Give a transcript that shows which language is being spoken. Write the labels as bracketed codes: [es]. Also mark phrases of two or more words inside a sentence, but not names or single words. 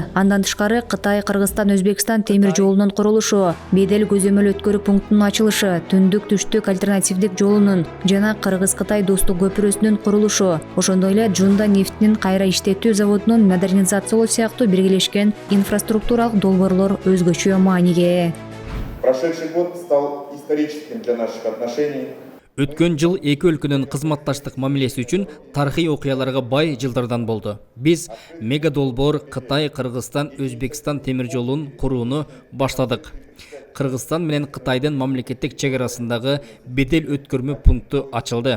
[ky] Андан тышкары Кытай, Кыргызстан, Өзбекстан темир жолунун курулушу, Бедел көзөмөл өткөрүү пунктунун ачылышы, түндүк-түштүк альтернативдик жолунун жана Кыргыз-Кытай достук көпүрөсүнүн курулушу, ошондой эле Жунда нефтинин кайра иштетүү заводунун модернизациялоо сыяктуу биргелешкен инфраструктуралык долбоорлор өзгөчө мааниге. [ru] Прошедший год стал историческим для наших отношений. [ky] Өткөн жыл эки өлкөнүн кызматташтык мамилеси үчүн тарыхый окуяларга бай жылдардан болду. Биз мега долбоор Кытай, Кыргызстан, Өзбекстан темир жолун курууну баштадык. Кыргызстан менен Кытайдын мамлекеттик чек арасындагы бедел өткөрмө пункту ачылды.